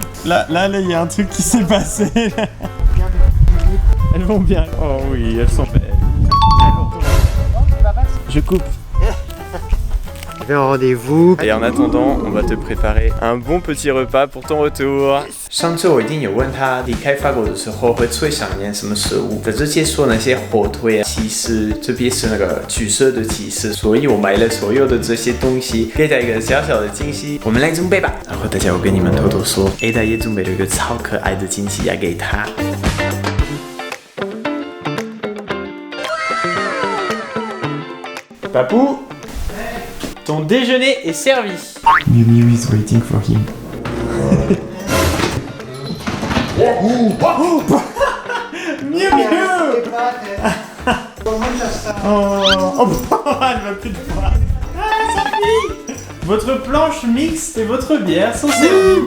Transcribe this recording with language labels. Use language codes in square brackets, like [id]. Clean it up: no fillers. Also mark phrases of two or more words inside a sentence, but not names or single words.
[fr] Là, il y a un truc qui s'est passé. Elles vont bien. Oh oui, elles sont belles. Je coupe. Je vais en rendez-vous. Et en attendant, on va te préparer un bon petit repas pour ton retour. [zh] 上次我一定有问他离开法国的时候会最想念什么食物，在这些说那些火腿啊、起司，这边是那个橘色的起司，所以我买了所有的这些东西，给他一个小小的惊喜。我们来准备吧。然后大家我跟你们偷偷说 ，Ada 也准备了一个超可爱的惊喜要给他。 [fr] Papou, ton déjeuner est servi. [en] Miu Miu is waiting for him. Miu Miu. [fr] Oh, elle va plus te voir. Ah, sa fille. Votre planche mixte et votre bière sont servies.